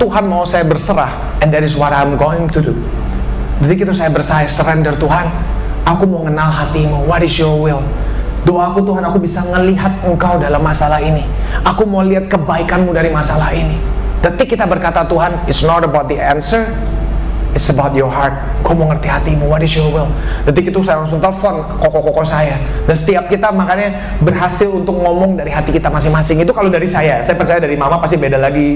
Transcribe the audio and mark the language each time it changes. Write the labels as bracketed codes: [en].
[id] Tuhan mau saya berserah, [en] and that is what I'm going to do. [id] Detik itu saya surrender, Tuhan, aku mau kenal hatimu. [en] What is your will? [id] Doaku, Tuhan, aku bisa ngelihat Engkau dalam masalah ini. Aku mau lihat kebaikanmu dari masalah ini. Detik kita berkata, Tuhan, [en] it's not about the answer, it's about your heart. [id] Kau mau ngerti hatimu, [en] what is your will? [id] Detik itu saya langsung telepon koko-koko saya. Dan setiap kita makanya berhasil untuk ngomong dari hati kita masing-masing. Itu kalau dari saya percaya dari Mama pasti beda lagi.